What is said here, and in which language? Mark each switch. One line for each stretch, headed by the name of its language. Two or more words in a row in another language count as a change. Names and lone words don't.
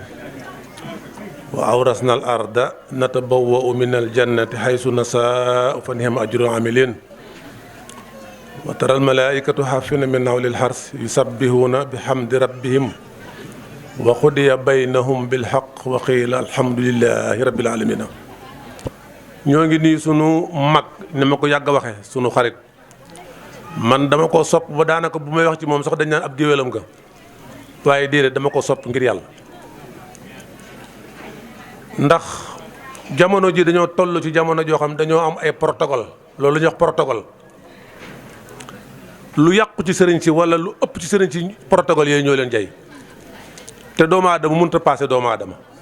Arabic: وأورثنا الأرض نتبوأ من الجنة حيث نشاء فنعم أجر العاملين وترى الملائكة حافين من حول العرش يسبحون بحمد ربهم وقضي بينهم بالحق وقيل الحمد لله رب العالمين
Wolof: ñoo ngi nii sunu mag ni ma ko yàgg a waxe sunu xarit man dama ko sopp ba daanaka bu may wax ci moom sax dañ naan ab géwélam nga waaye déedéet dama ko sopp ngir yàlla ndax jamono ji dañoo toll ci jamono joo xam dañoo am ay protocole loolu la ñuy wax protocole lu yàqu ci sëriñ si wala lu ëpp ci sëriñ si protocole yooyu ñoo leen jay te doomu aadama mënut a paase doomu aadama